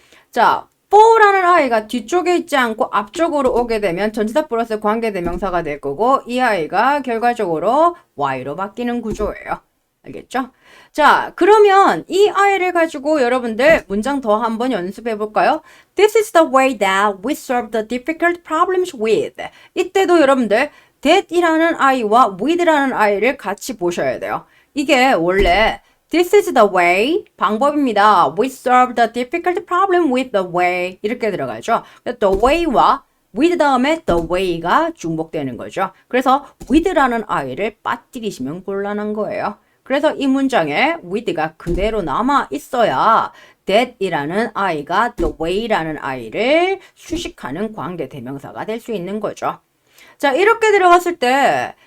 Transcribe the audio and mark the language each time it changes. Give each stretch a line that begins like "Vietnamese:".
Korean: 자, for라는 아이가 뒤쪽에 있지 않고 앞쪽으로 오게 되면 전치사 플러스 관계대명사가 될 거고 이 아이가 결과적으로 y로 바뀌는 구조예요. 알겠죠? 자, 그러면 이 아이를 가지고 여러분들 문장 더 한번 연습해 볼까요?
English: This is the way that we solve the difficult problems with.
Korean: 이때도 여러분들 that이라는 아이와 with라는 아이를 같이 보셔야 돼요. 이게 원래
English: This is the way,
Korean: 방법입니다.
English: We solve the difficult problem with the way.
Korean: 이렇게 들어가죠. The way와 with 다음에 the way가 중복되는 거죠. 그래서 with라는 아이를 빠뜨리시면 곤란한 거예요. 그래서 이 문장에 with가 그대로 남아 있어야 that이라는 아이가 the way라는 아이를 수식하는 관계 대명사가 될 수 있는 거죠. 자, 이렇게 들어갔을 때